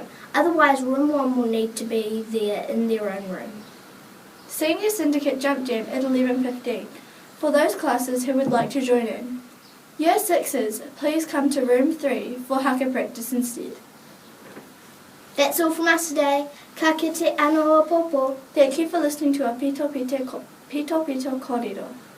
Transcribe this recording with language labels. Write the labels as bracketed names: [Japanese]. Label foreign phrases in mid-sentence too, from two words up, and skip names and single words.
[English] Otherwise, room 1 will need to be there in their own room. Senior Syndicate Jump Jam at 11:15 for those classes who would like to join in. Year 6s, please come to room 3 for haka practice instead. That's all from us today. [Māori] Ka kite anō popo. [English] Thank you for listening to our Pito Pito Kōrero.